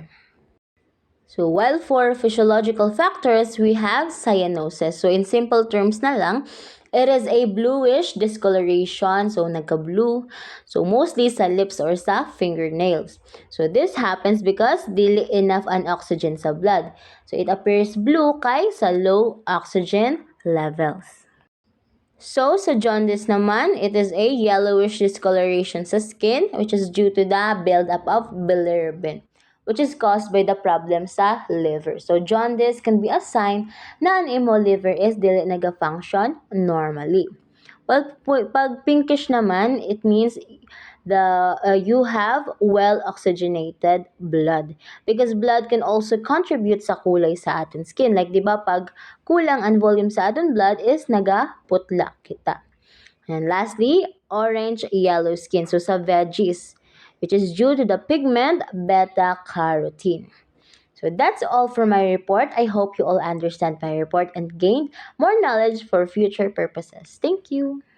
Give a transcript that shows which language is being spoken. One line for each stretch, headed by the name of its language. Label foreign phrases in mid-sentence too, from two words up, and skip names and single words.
English: So, while for physiological factors, we have cyanosis. So, in simple terms
Hiligaynon: na lang,
English: it is a bluish discoloration. So,
Hiligaynon: nagka-blue.
English: So, mostly sa lips or sa fingernails. So, this happens because dili enough an oxygen sa blood. So, it appears blue kay sa low oxygen levels.
Hiligaynon: So, sa jaundice naman,
English: it is a yellowish discoloration sa skin which is due to the buildup of bilirubin, which is caused by the problem sa liver. So, jaundice can be a sign
Hiligaynon: na ang imo
English: liver is
Hiligaynon: dili naga-function
English: normally.
Hiligaynon: Pag pinkish naman,
English: it means you have well oxygenated blood because blood can also contribute
Hiligaynon: sa kulay sa aton
English: skin.
Hiligaynon: Like, di ba, pag kulang ang volume sa aton blood is nagaputla kita.
English: And lastly, orange-yellow skin. So, sa veggies, which is due to the pigment beta-carotene. So that's all for my report. I hope you all understand my report and gained more knowledge for future purposes. Thank you.